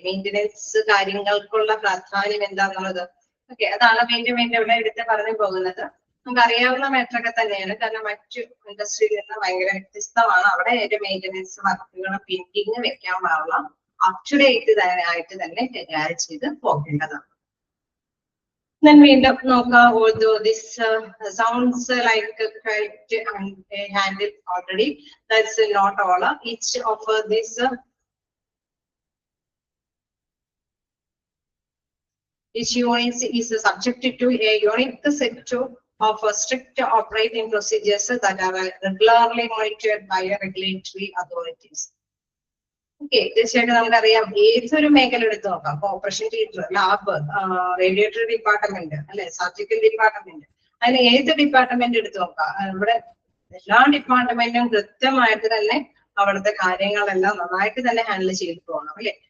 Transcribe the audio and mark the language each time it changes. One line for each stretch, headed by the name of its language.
Malayalam: Maintenance കാര്യങ്ങൾക്കുള്ള പ്രാധാന്യം എന്താന്നുള്ളത് okay, അതാണ് വീണ്ടും ഇവിടെ എടുത്ത് പറഞ്ഞു പോകുന്നത്. നമുക്ക് അറിയാവുന്ന മാറ്ററൊക്കെ തന്നെയാണ്, കാരണം മറ്റു ഇൻഡസ്ട്രിയിൽ നിന്ന് ഭയങ്കര വ്യത്യസ്തമാണ്. അവിടെ ഒരു മെയിൻ്റെനൻസ് വർക്കുകൾ പെൻഡിങ് വെക്കാൻ പാടില്ല, അപ് ടു ഡേറ്റ് ആയിട്ട് തന്നെ കൈകാര്യം ചെയ്ത് പോകേണ്ടതാണ്. വീണ്ടും നോക്കാം.
English: although this sounds like quite handled already, that's not all. Each of this each unit is subjected to a unique set of strict operating procedures that are regularly monitored by regulatory authorities.
Malayalam: Okay, തീർച്ചയായിട്ടും നമുക്കറിയാം ഏതൊരു മേഖല എടുത്ത് നോക്കാം. അപ്പൊ operation theatre, lab, റേഡിയേറ്ററി department അല്ലെ, surgical department, അതിന് ഏത് ഡിപ്പാർട്ട്മെന്റ് എടുത്ത് നോക്കാം, ഇവിടെ എല്ലാ ഡിപ്പാർട്ട്മെന്റും കൃത്യമായിട്ട് തന്നെ അവിടുത്തെ കാര്യങ്ങളെല്ലാം നന്നായിട്ട് തന്നെ ഹാൻഡിൽ ചെയ്തു പോകണം അല്ലെ.